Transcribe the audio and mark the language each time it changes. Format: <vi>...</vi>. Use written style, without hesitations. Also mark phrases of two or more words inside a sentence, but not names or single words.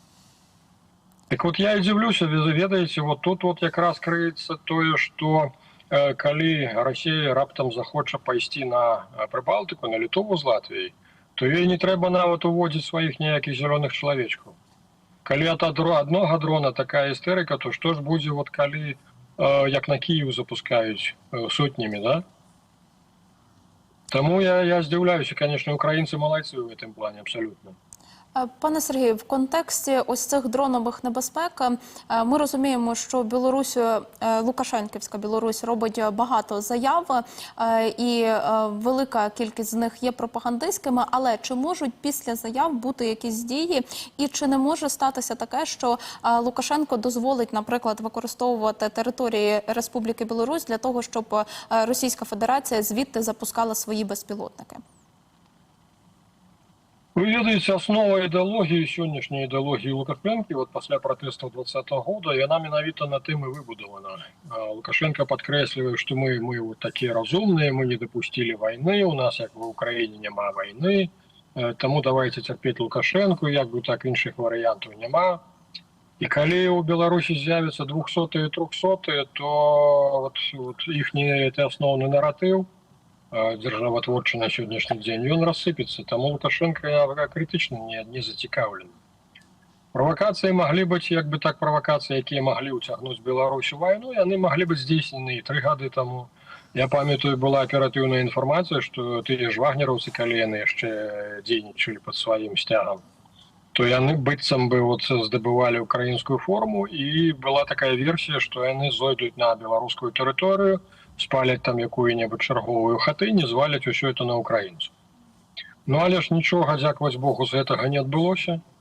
<be>Так вот я і дзіўлюся, ведаеце, вот тут вот якраз крыецца тое, што калі Расія раптам захоча пайсці на Прыбалтыку, на Літву з Латвіяй, то ёй не трэба нават уводзіць сваіх ніякіх зялёных чалавечкаў. Калі ад аднога дрона такая істэрыка, то што ж будзе, вот калі, як на Кіїв запускаюць сотнямі, да? Таму я здзіўляюся, конечно, украінцы малайцы ў гэтым плане, абсолютно.</be> <uk>Пане Сергію, в контексті ось цих дронових небезпек ми розуміємо, що Білорусь, Лукашенківська Білорусь робить багато заяв і велика кількість з них є пропагандистськими, але чи можуть після заяв бути якісь дії і чи не може статися таке, що Лукашенко дозволить, наприклад, використовувати території Республіки Білорусь для того, щоб Російська Федерація звідти запускала свої безпілотники?</uk> <be>Вы ведаеце, основа ідэалогіі, сённяшняй ідэалогіі Лукашэнкі, вот пасля пратэстаў 2020 года, яна менавіта на тым і выбудавана. Лукашенко падкрэслівае, што мы вот такія разумныя, мы не дапусцілі вайны, у нас як бы ў Украіне няма вайны, таму давайте цярпець Лукашэнку, як бы так іншых варыянтаў няма. І калі ў Беларусі з'явяцца 200-е і 300-е, то вот іхні асноўны наратыў дзяржаватворчы на сённяшні дзень, ён рассыпецца, таму Лукашенко крытычна не зацікаўлены.</be> <uk>Правокації могли бути, якби так, провокації, які могли утягнути Білорусь у війну, і вони могли бути здійснені і 3 роки тому. Я пам'ятаю, була оперативна інформація, що ті ж вагнерівці, коли вони ще дійничали під своїм стягом,</uk> <be>то яны быццам бы вот здабывалі украінскую форму, і была такая версія, што яны зойдуць на беларускую тэрыторыю, спаляць там якую-небудзь чарговую хатыню, зваляць усё это на украінцаў. Ну але ж нічога, дзякаваць Богу, з гэтага не адбылося.</be>